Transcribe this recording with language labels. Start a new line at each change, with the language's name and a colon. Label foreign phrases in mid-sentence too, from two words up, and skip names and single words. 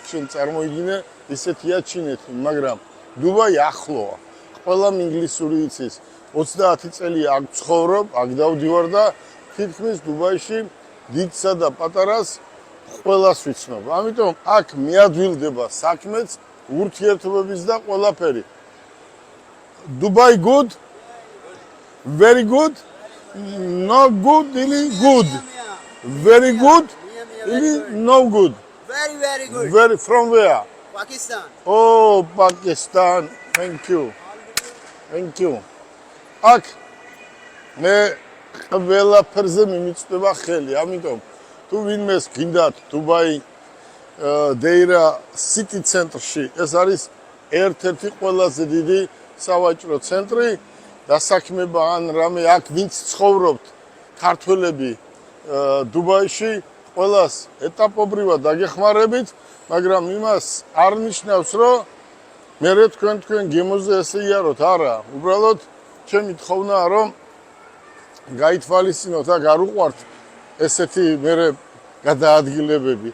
Georgian: შენ წარმოიდგინე, ისეთია ჩინეთი, მაგრამ დუბაი ახლოა. ყველამ ინგლისური იცის. 30 წელი აქ ცხოვრობ, აქ დავდივარ და თითქმის დუბაიში დიდსა და პატარას ყველას ვიცნობ. ამიტომ აქ მიადვილდება საქმეც, ურთიერთობების და ყველაფერი.
English: Dubai good? Very good? Not good, really good. Very good? No good. Very good. Very from where? Pakistan. Oh, Pakistan. Thank you. Thank you.
Georgian: Ak მე ყველაფერზე მიმიწვდება ხელი, ამიტომ თუ ვინმეს გინდათ დუბაი დეირა city ცენტრში, ეს არის ერთ-ერთი ყველაზე დიდი სავაჭრო ცენტრი, დასაქმება ან რამე აქ ვინც ცხოვრობთ ქართველები დუბაიში, ყველას ეტაპობრივად დაგეხმარებით, მაგრამ იმას არ ნიშნავს, რომ მე თქვენ გემოზე ესე იაროთ, არა, უბრალოდ ჩემი თხოვნაა, რომ გაითვალისწინოთ, აქ არ უყვართ ესეთი მე გადაადგილებები.